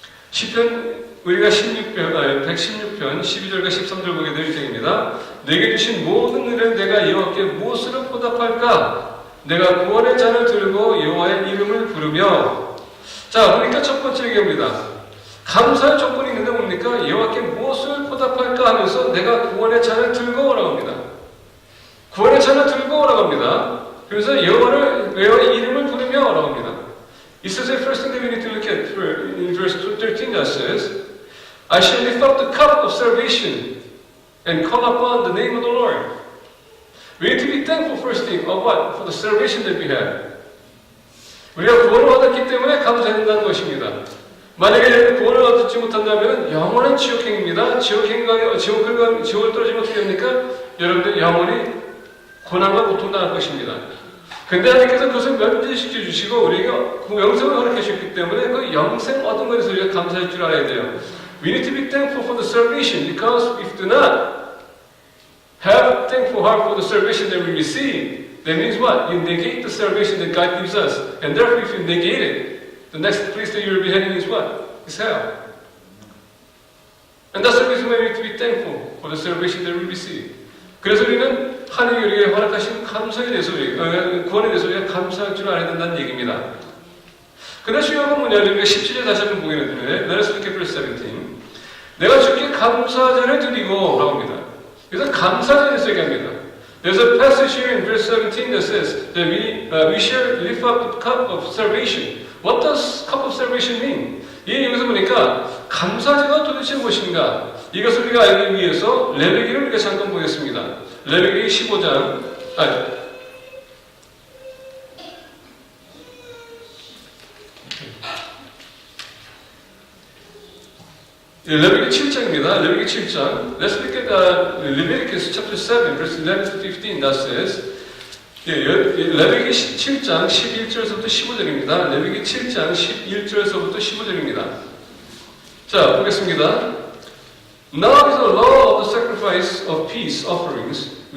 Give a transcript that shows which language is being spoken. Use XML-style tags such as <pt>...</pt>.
<ko>시편 우리가 116편 12절과 13절 보게 될 때입니다. 내게 주신 모든 은혜를 내가 여호와께 무엇으로 보답할까? 내가 구원의 잔을 들고 여호와의 이름을 부르며. 자, 그러니까 첫 번째 얘기합니다. 감사의 조건이 있는데 뭡니까? 여호와께 무엇을 보답할까 하면서 내가 구원의 잔을 들고 오라고 합니다. 구원의 잔을 들고 오라고 합니다. 그래서 여호와의 이름을 부르며 오라고 합니다.</ko> <en>It says the first thing that we need to look at in verse 13 that says, I shall lift up the cup of salvation and call upon the name of the Lord. We need to be thankful first thing of what? For the salvation that we have.</en> <ko>우리가 구원을 얻었기 때문에 감사해야 된다는 것입니다. 만약에 구원을 얻지 못한다면 영원한 지옥행입니다. 지옥을 떨어지면 어떻게 됩니까? 여러분들 영원히 고난과 고통당할 것입니다. 근데 하나님께서 그것을 면제시켜 주시고 우리에게 영생을 허락해 주셨기 때문에 그 영생 얻은 것에서 우리가 감사할 줄 알아야 돼요.</ko> <en>We need to be thankful for the salvation because if we do not have a thankful heart for the salvation that we receive, that means what? You negate the salvation that God gives us. And therefore, if you negate it, the next place that you'll be heading is what? Is hell. And that's the reason why we have to be thankful for the salvation that we receive.</en> <ko>그래서 우리는 하나님이 우리에게 허락하신 감사에 대해서 구원에 대해서 우리가 감사할 줄 알아야 된다는 얘기입니다. 그런데 중요한 건 뭐냐? 우리가 17절 다시 한번 보게 되는데</ko> <en>Let us look at verse 17.</en> <ko>내가 주께 감사제를 드리고 라고 합니다. 그래서 감사제에 대해서 얘기합니다.</ko> <en>There's a passage here in verse 17 that says that we shall lift up the cup of salvation. What does cup of salvation mean?</en> <ko>여기서 보니까 감사제가 도대체 무엇인가? 이것을 우리가 알기 위해서 레위기를 우리가 잠깐 보겠습니다. 레위기 15장 레위기 7장입니다. 레위기 7장.</ko> <en>Let's look at Leviticus chapter 7, verse 11 to 15. That says,</en> <ko>레위기 7장 11절에서부터 15절입니다. 레위기 7장 11절에서부터 15절입니다. 자, 보겠습니다.</ko> <en>Now is the law of the sacrifice of peace offerings.</en>